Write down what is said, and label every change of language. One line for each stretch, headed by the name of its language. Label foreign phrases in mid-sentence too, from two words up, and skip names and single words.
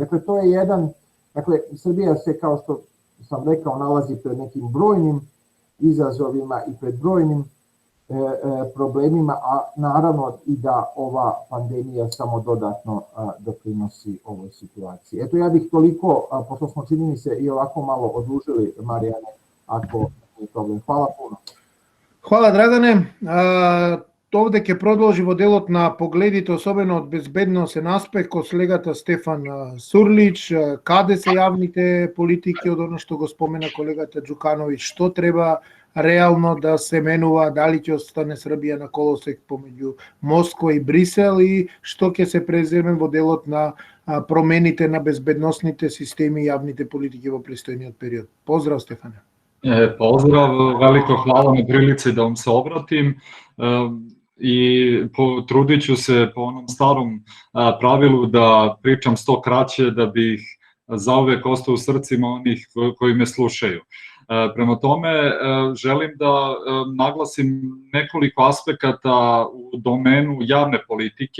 Serbian: Dakle, to je Srbija se, kao što sam rekao, nalazi pred nekim brojnim izazovima i pred brojnim problemima, a naravno i da ova pandemija samo dodatno doprinosi ovoj situaciji. Eto, ja bih toliko, pošto smo, čini mi se, i ovako malo odužili, Marijane, ako je problem. Hvala puno. Hvala, Драгане.
Macedonian: Овде ќе продолжи во делот на погледите, особено од безбедносен аспект, од колегата Стефан Сурлич, каде се јавните политики, од оно што го спомена колегата Џукановиќ, што треба реално да се менува, дали ќе остане Србија на колосек помеѓу Москва и Брисел и што ќе се преземе во делот на промените на безбедносните системи и јавните политики во престојниот период. Поздрав, Стефане.
Serbian: Pozdrav, veliko hvala na prilici da vam se obratim i potrudit ću se po onom starom pravilu da pričam što kraće da bih zauvek ostao u srcima onih koji me slušaju. Prema tome, želim da naglasim nekoliko aspekata u domenu javne politike.